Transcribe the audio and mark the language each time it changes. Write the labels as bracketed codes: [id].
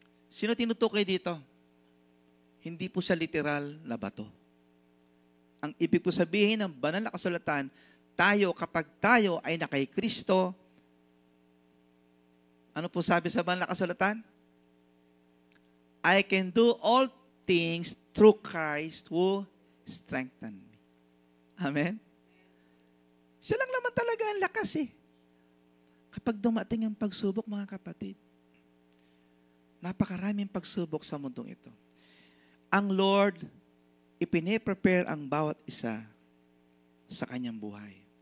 [tl] Sino tinutukoy dito? Hindi po sa literal na bato. Ang ibig po sabihin ng banal na kasulatan, kapag tayo ay nakay Kristo, ano po sabi sa banal na kasulatan? [en] I can do all things through Christ who strengthen me. [tl] Amen? Siya lang naman talaga ang lakas eh. Kapag dumating ang pagsubok, mga kapatid, napakaraming pagsubok sa mundong ito. Ang Lord, ipine-prepare ang bawat isa sa kanyang buhay.